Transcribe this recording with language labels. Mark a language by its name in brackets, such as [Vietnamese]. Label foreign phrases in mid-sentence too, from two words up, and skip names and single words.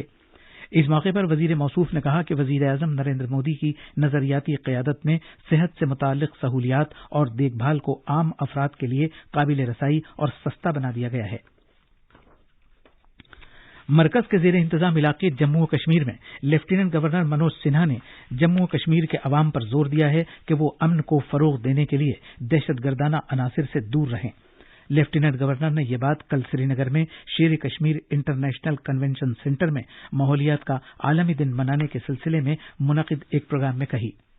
[Urdu] اس موقع پر وزیر موصوف نے کہا کہ وزیر اعظم نریندر مودی کی نظریاتی قیادت نے صحت سے متعلق سہولیات اور دیکھ بھال کو عام افراد کے لیے قابل رسائی اور سستا بنا دیا گیا ہے۔ مرکز کے زیر انتظام علاقے جموں و کشمیر میں لیفٹیننٹ گورنر منوج سنہا نے جموں و کشمیر کے عوام پر زور دیا ہے کہ وہ امن کو فروغ دینے کے لیے دہشت گردانہ عناصر سے دور رہیں۔ لیفٹیننٹ گورنر نے یہ بات کل سری نگر میں شیر کشمیر انٹرنیشنل کنونشن سینٹر میں ماحولیات کا عالمی دن منانے کے سلسلے میں منعقد ایک پروگرام میں کہی۔